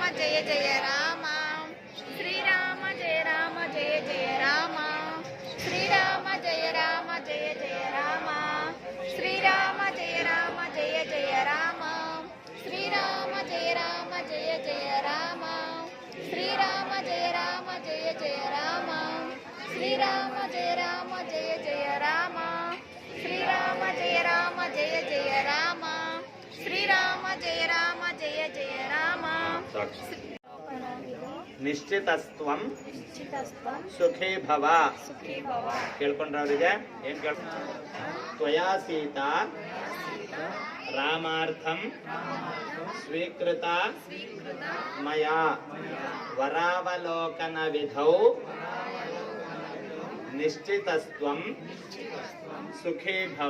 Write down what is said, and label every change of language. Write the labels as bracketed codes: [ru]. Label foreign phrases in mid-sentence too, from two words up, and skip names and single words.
[sa] జయ జయ రామ శ్రీరామ జయ రామ జయ జయ రామ శ్రీరామ జయ రామ జయ జయ రామ శ్రీరామ జయ రామ జయ జయ రామ శ్రీరామ జయ రామ జయ జయ రామ శ్రీరామ జయ రామ జయ జయ రామ శ్రీరామ జయ రామ జయ జయ రామ శ్రీరామ జయ రామ జయ జయ రామ శ్రీరామ జయ రామ జయ జయ రామ ನಿಶ್ಚಿತಸ್ತ್ವಂ ಸುಖೇ ಭವ [kn] ಕೇಳ್ಕೊಂಡ್ರವ್ರಿಗೆ ಏನ್ ಕೇಳ [sa] ತ್ವಯಾ ಸೀತಾ ರಾಮಾರ್ಥಂ ಸ್ವೀಕೃತ ಮಯಾ ವರಾವಲೋಕನ ವಿಧೌ ನಿಶ್ಚಿತಸ್ತ್ವಂ ಸುಖೇ ಭವ.